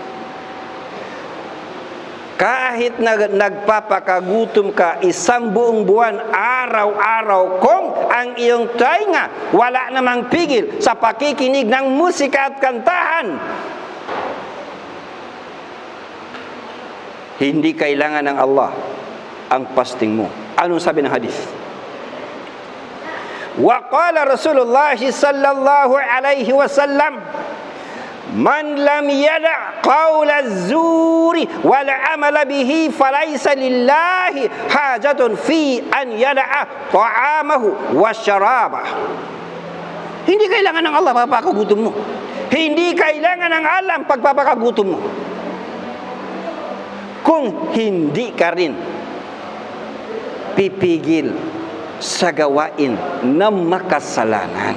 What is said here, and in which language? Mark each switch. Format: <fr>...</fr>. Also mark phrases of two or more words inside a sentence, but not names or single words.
<tl>Kahit nagpapakagutom ka isang buong buwan, araw-araw, kung ang iyong tainga wala namang pigil sa pakikinig ng musika at kantahan, hindi kailangan ng Allah ang fasting mo. Anong sabi ng hadith?</tl> <ar>وقال رسول الله صلى الله عليه وسلم من لم يدع قول الزور والعمل به فليس لله حاجة في أن يدع طعامه وشرابه.</ar> <tl>Hindi kailangan ng Allah papakagutom mo. Hindi kailangan ng alam pagpapakagutom mo. Kung hindi ka rin pipigil sa gawain na makasalanan.</tl>